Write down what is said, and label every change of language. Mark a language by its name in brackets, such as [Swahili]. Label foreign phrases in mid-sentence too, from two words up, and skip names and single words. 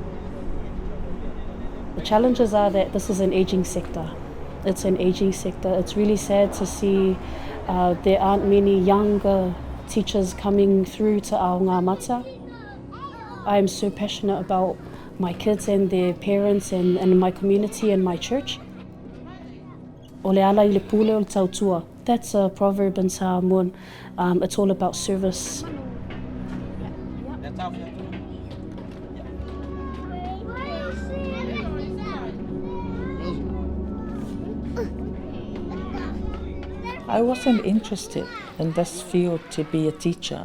[English] The challenges are that this is an aging sector. It's an aging sector. It's really sad to see there aren't many younger teachers coming through to Aoga Amata. I'm so passionate about my kids and their parents and my community and my church. [Samoan] Ole ala I le pule o le tautua. [English] That's a proverb in Samoan. It's all about service. I wasn't interested in this field to be a teacher.